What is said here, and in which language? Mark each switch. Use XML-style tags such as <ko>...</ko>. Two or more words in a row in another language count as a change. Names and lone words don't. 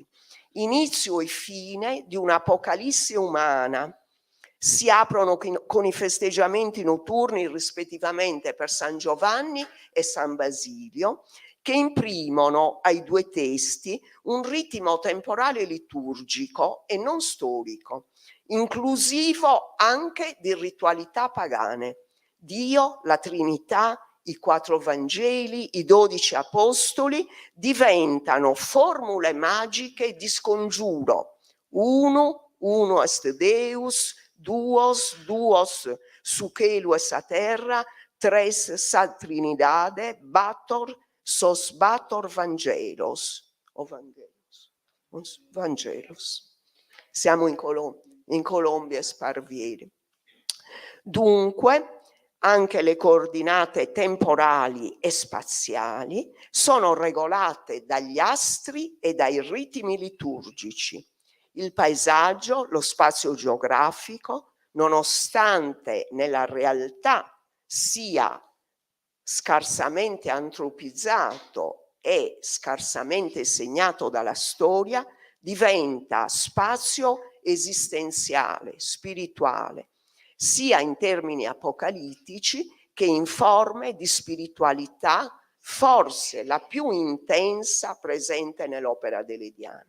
<it>Inizio e fine di un'Apocalisse umana si aprono con i festeggiamenti notturni rispettivamente per San Giovanni e San Basilio, che imprimono ai due testi un ritmo temporale liturgico e non storico, inclusivo anche di ritualità pagane. Dio, la Trinità, i 4 Vangeli, i 12 Apostoli diventano formule magiche di scongiuro.</it> <sc>Uno est Deus, duos sucelues a terra, tres sat Trinidade, bator sos bator Vangelos. Vangelos.</sc> <it>Siamo in Colombia e Sparvieri. Dunque, anche le coordinate temporali e spaziali sono regolate dagli astri e dai ritmi liturgici. Il paesaggio, lo spazio geografico, nonostante nella realtà sia scarsamente antropizzato e scarsamente segnato dalla storia, diventa spazio esistenziale, spirituale, sia in termini apocalittici che in forme di spiritualità, forse la più intensa presente nell'opera deleidiana.</it>